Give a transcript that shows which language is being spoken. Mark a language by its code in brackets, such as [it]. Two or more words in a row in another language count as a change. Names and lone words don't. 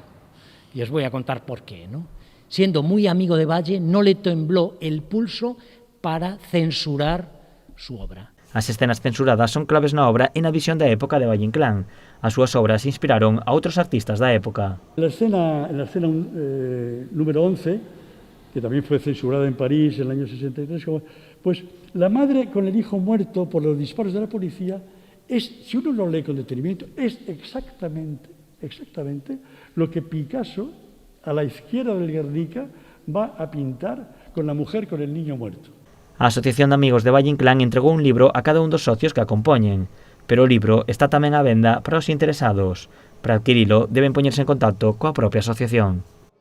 [es] Y os voy a contar por qué, ¿no? Siendo muy amigo de Valle, no le tembló el pulso para censurar su obra. [gl] As escenas censuradas son claves na obra e na visión da época de Valle Inclán. As súas obras inspiraron a outros artistas da época. [es] En la escena número 11, que también fue censurada en París en el año 63, pues la madre con el hijo muerto por los disparos de la policía, si uno lo lee con detenimiento, es exactamente lo que Picasso, a la izquierda del Guernica, va a pintar con la mujer con el niño muerto. [gl] A Asociación de Amigos de Valle Inclán entregou un libro a cada un dos socios que a compoñen, pero o libro está tamén á venda para os interesados. Para adquirilo, deben poñerse en contacto coa propia asociación.